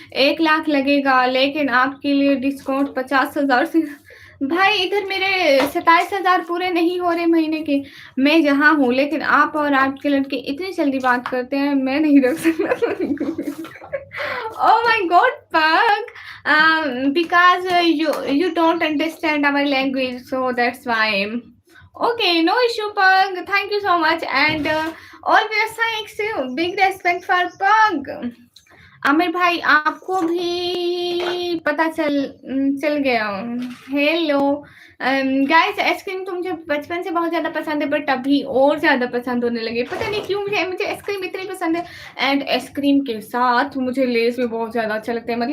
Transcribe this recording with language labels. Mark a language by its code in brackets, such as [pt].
[hi] 1 लाख लगेगा लेकिन आपके लिए डिस्काउंट 50,000 से भाई इधर मेरे 27,000 पूरे नहीं हो रहे महीने के। मैं यहाँ हूँ लेकिन आप और आपके लड़के इतनी जल्दी बात करते हैं, मैं नहीं रख सकता। [en] Oh my god pug! Because you don't understand our language, so that's why. Okay, no issue, Pug. Thank you so much, and always thanks you. Big respect for Pug. [hi] Aamir भाई आपको भी पता चल गया। हेलो गाइस आइसक्रीम तो मुझे बचपन से बहुत ज़्यादा पसंद है बट अभी और ज़्यादा पसंद होने लगी। पता नहीं क्यों मुझे आइसक्रीम इतनी पसंद है एंड आइसक्रीम के साथ मुझे लेस भी बहुत ज़्यादा अच्छा लगता है।